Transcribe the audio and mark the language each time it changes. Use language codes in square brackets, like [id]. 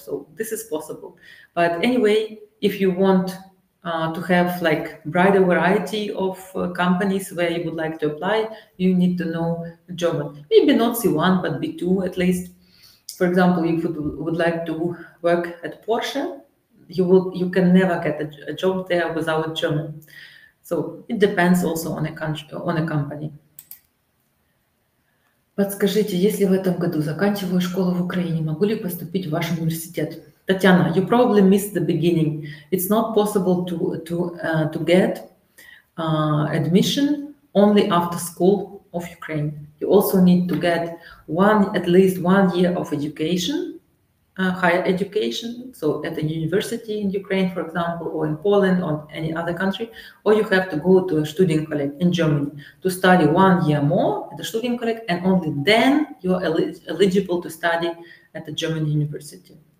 [en] So this is possible. But anyway, if you want to have like broader variety of companies where you would like to apply, you need to know German. Maybe not C1, but B2 at least. For example, if you would like to work at Porsche, you can never get a job there without German. So it depends also on a country, on a company. [ru] Подскажите, если в этом году заканчиваю школу в Украине, могу ли поступить в ваш университет? [en] Tatiana, you probably missed the beginning. It's not possible to get admission only after school of Ukraine. You also need to get at least 1 year of education, higher education, so at a university in Ukraine, for example, or in Poland or any other country, or you have to go to a Studienkolleg in Germany to study 1 year more at the Studienkolleg, and only then you are eligible to study at the German university.